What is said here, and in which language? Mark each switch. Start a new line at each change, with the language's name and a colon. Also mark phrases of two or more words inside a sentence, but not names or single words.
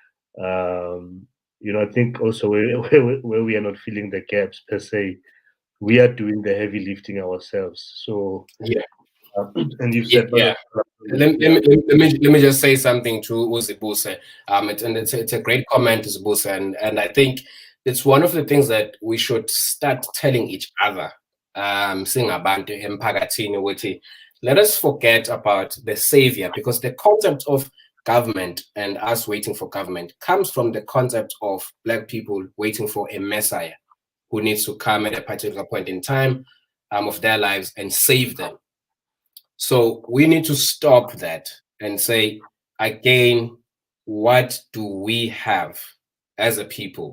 English: I think also where we are not filling the gaps per se, we are doing the heavy lifting ourselves. So yeah, and you said let me just say something to Uzibuse. It's a great comment, Uzibuse, and I think it's one of the things that we should start telling each other.
Zulu: Singabantu emphakathini ukuthi,
English: let us forget about the savior, because the concept of government and us waiting for government comes from the concept of Black people waiting for a messiah who needs to come at a particular point in time of their lives and save them. So we need to stop that and say, again, what do we have as a people?